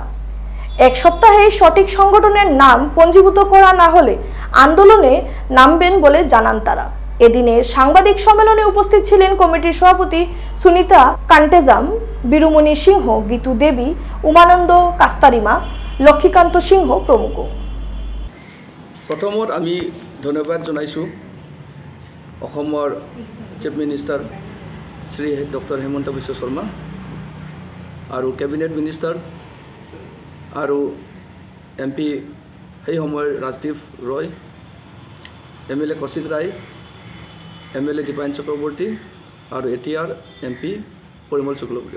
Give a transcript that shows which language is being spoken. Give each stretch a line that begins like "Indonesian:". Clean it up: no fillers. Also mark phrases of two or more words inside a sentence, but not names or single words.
Bangla: 1 সপ্তাহে সঠিক সংগঠনের নাম পঞ্জীভূত করা না হলে আন্দোলনে নামবেন বলে জানান তারা। এদিনের সাংবাদিক সম্মেলনে উপস্থিত ছিলেন কমিটির সভাপতি সুনিতা কান্টেজাম, বীরুমণি সিংহ, গীতু দেবী, উমানন্দ কাস্তারিমা, লক্ষ্মীকান্ত সিংহ প্রমুখ।
Assamese: প্রথমত আমি ধন্যবাদ জনাইছোঁ অসমৰ
English: chief minister
Assamese: শ্ৰী ডক্টৰ হেমন্ত বিশ্ব শৰ্মা আৰু
English: cabinet minister
Assamese: আৰু MP সেই সময়ৰ ৰাজদীপ ৰয়, MLA কৌশিক ৰায়, MLA দীপায়ন চক্ৰৱৰ্তী আৰু এতিয়াৰ MP পৰিমল শুক্লবৈদ্য।